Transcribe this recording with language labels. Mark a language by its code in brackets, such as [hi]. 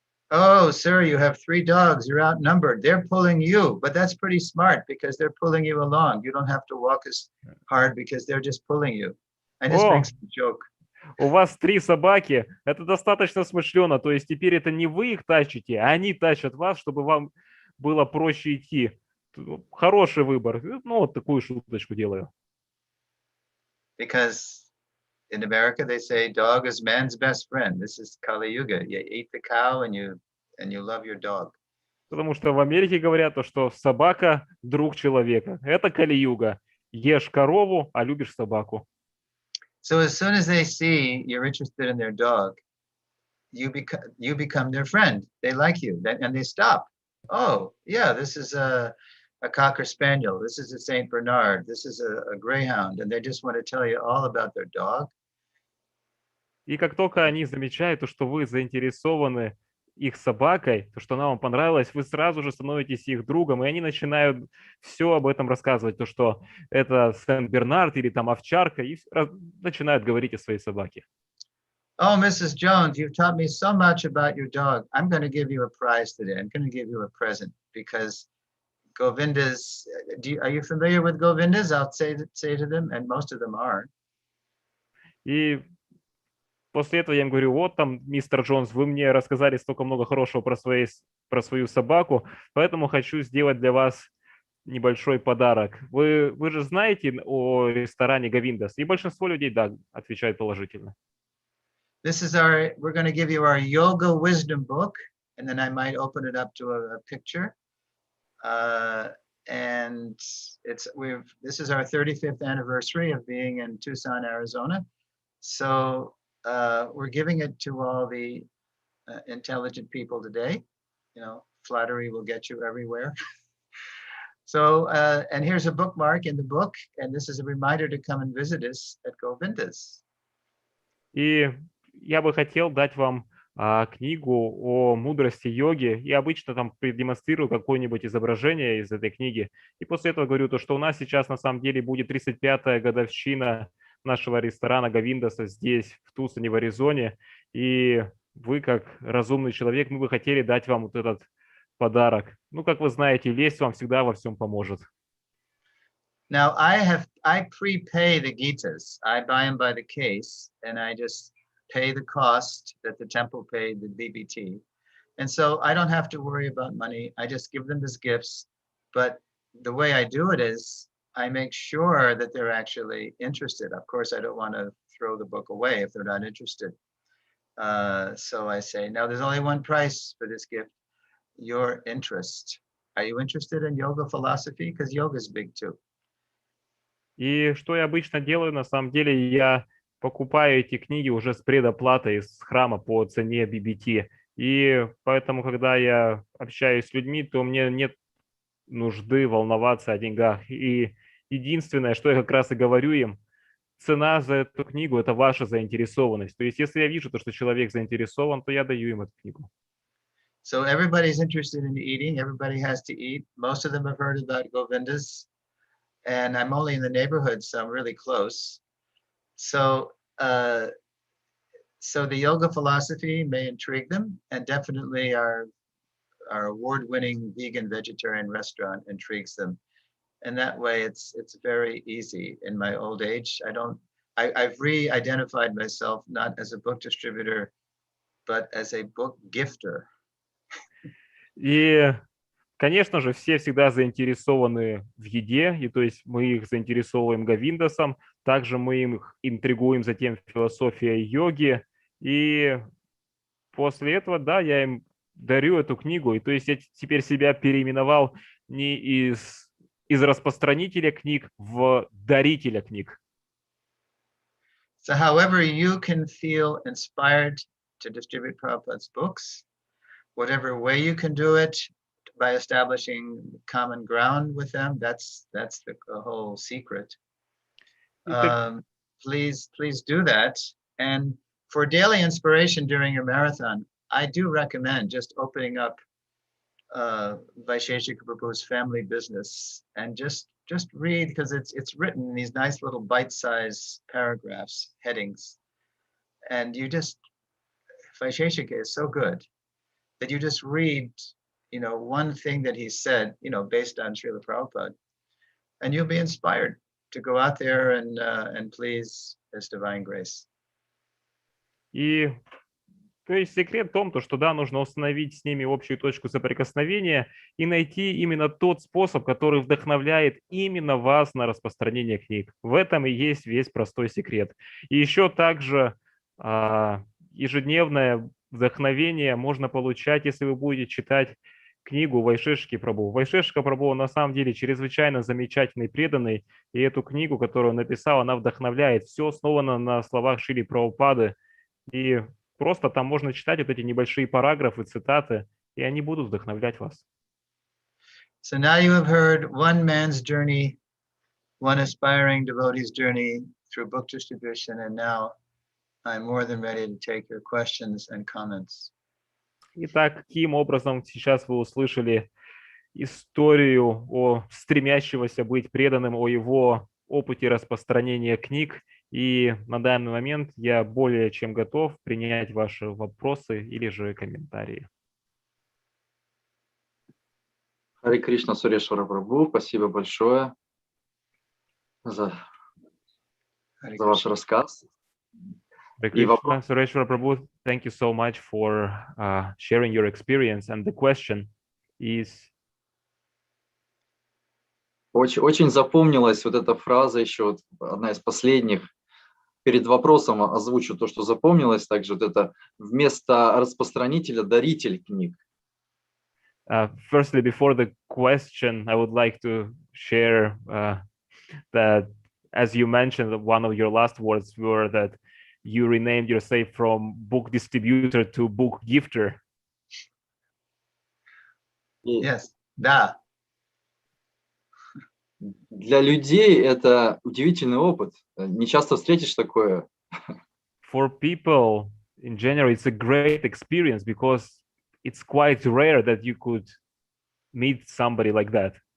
[en] Oh, sir, you have 3 dogs. You're outnumbered. They're pulling you, but that's pretty smart because they're pulling you along. You don't have to walk as hard because they're just pulling you. I just make [ru] О, [en] some joke. [ru] у вас 3 собаки, это достаточно смышленно, то есть теперь это не вы их тащите, а они тащат вас, чтобы вам было проще идти. Хороший выбор. Ну, вот такую шуточку делаю. [en] Because in America they say dog is man's best friend. This is Kali Yuga. You eat the cow and you love your dog. [ru] Потому что в Америке говорят, что собака – друг человека. Это Кали-юга. Ешь корову, а любишь собаку. [en] So as soon as they see you're interested in their dog, you become their friend. They like you, and they stop. Oh, yeah, this is a Cocker Spaniel. This is a Saint Bernard. This is a Greyhound, and they just want to tell you all about their dog. [ru] И как только они замечают, что вы заинтересованы их собакой, то, что она вам понравилась, вы сразу же становитесь их другом, и они начинают все об этом рассказывать, то, что это Сент-Бернард или там овчарка, и начинают говорить о своей собаке. [en] Oh, Mrs. Jones, you've taught me so much about your dog. I'm going to give you a prize today. I'm going to give you a present because Govindas. Are you familiar with Govindas? I'll say to them, and most of them are. [ru] И после этого я им говорю: вот там, мистер Джонс, вы мне рассказали столько много хорошего про свою собаку, поэтому хочу сделать для вас небольшой подарок. Вы же знаете о ресторане Говиндас? И большинство людей, да, отвечают положительно. [en] We're going to give you our yoga wisdom book, and then I might open it up to a picture. And this is our 35th anniversary of being in Tucson, Arizona. So we're giving it to all the intelligent people today. You know, flattery will get you everywhere. So, and here's a bookmark in the book, and this is a reminder to come and visit us at Govindas. [ru] И я бы хотел дать вам книгу о мудрости йоги, и обычно там продемонстрирую какое-нибудь изображение из этой книги. И после этого говорю то, что у нас сейчас на самом деле будет 35-я годовщина нашего ресторана Говиндаса здесь, в Тусоне, в Аризоне. И вы, как разумный человек, мы бы хотели дать вам вот этот подарок. Ну, как вы знаете, лесть вам всегда во всем поможет. [en] Now I prepay the Gitas. I buy them by the case, and I just pay the cost that the temple paid the BBT. And so I don't have to worry about money. I just give them as gifts. But the way I do it is I make sure that they're actually interested. Of course, I don't want to throw the book away if they're not interested. So I say, now there's only one price for this gift, your interest. Are you interested in yoga philosophy? Because yoga is big too. [ru] И что я обычно делаю, на самом деле, я покупаю эти книги уже с предоплатой из храма по цене BBT. И поэтому, когда я общаюсь с людьми, то мне нет нужды волноваться о деньгах. И единственное, что я как раз и говорю им, цена за эту книгу – это ваша заинтересованность. То есть, если я вижу, что человек заинтересован, то я даю им эту книгу. [en] So everybody's interested in eating. Everybody has to eat. Most of them have heard about Govindas. And I'm only in the neighborhood, so I'm really close. So so the yoga philosophy may intrigue them, and definitely our our award-winning vegan vegetarian restaurant intrigues them. And that way it's very easy. In my old age, I've re-identified myself not as a book distributor, but as a book gifter. [ru] И, конечно же, все всегда заинтересованы в еде, и то есть мы их заинтересовываем Говиндасом, также мы их интригуем затем философией йоги, и после этого, да, я им дарю эту книгу, и то есть я теперь себя переименовал не из распространителя книг в дарителя книг. [en] So however you can feel inspired to distribute Prabhupada's books, whatever way you can do it by establishing common ground with them, that's the whole secret. Please do that. And for daily inspiration during your marathon, I do recommend just opening up Vaisheshika Prabhu's family business and just read, because it's written in these nice little bite-sized paragraphs, headings, and you just, Vaisheshika is so good that you just read, one thing that he said, based on Srila Prabhupada, and you'll be inspired to go out there and please His divine grace. [ru] И то есть секрет в том, что да, нужно установить с ними общую точку соприкосновения и найти именно тот способ, который вдохновляет именно вас на распространение книг. В этом и есть весь простой секрет. И еще также ежедневное вдохновение можно получать, если вы будете читать книгу Вайшешки Прабху. Вайшешка Прабху на самом деле чрезвычайно замечательный, преданный, и эту книгу, которую он написал, она вдохновляет. Все основано на словах Шрили Прабхупады, и просто там можно читать вот эти небольшие параграфы, цитаты, и они будут вдохновлять вас. [en] So now you have heard one man's journey, one aspiring devotee's journey through book distribution, and now I'm more than ready to take your questions and comments. [ru] Итак, каким образом сейчас вы услышали историю о стремящегося быть преданным, о его опыте распространения книг, и на данный момент я более чем готов принять ваши вопросы или же комментарии. Харе Кришна, Сурешвара Прабху, спасибо большое за ваш рассказ. [en] Suрешвара Prabhu, thank you so much for sharing your experience. And the question is... [ru] Очень запомнилась вот эта фраза, еще вот одна из последних. Перед вопросом озвучу то, что запомнилось. Также вот это вместо распространителя даритель книг. [en] Firstly, before the question, I would like to share that, as you mentioned, one of your last words were that you renamed yourself from book distributor to book gifter. Yes, [ru] да. Для людей это удивительный опыт. Не часто встретишь такое. [en] For people in general, it's a great experience because it's quite rare that you could meet somebody like that.